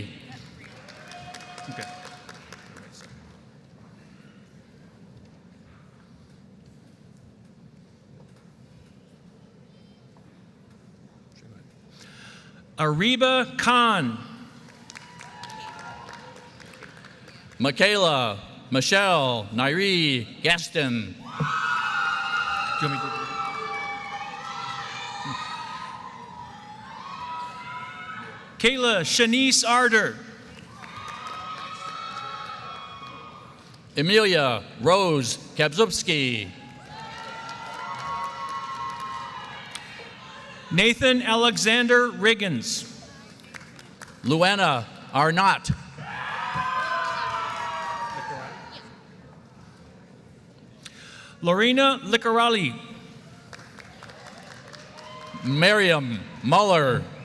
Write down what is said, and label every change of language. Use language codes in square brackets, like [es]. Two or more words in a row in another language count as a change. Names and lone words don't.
[en] Okay. Ariba Khan. Michaela Michelle Nairi Gaston. Do you want me to? Kayla Shanice Arder. Emilia Rose Kabzubski. Nathan Alexander Riggins. Luana Arnott. Lorena Licarali. Miriam Muller.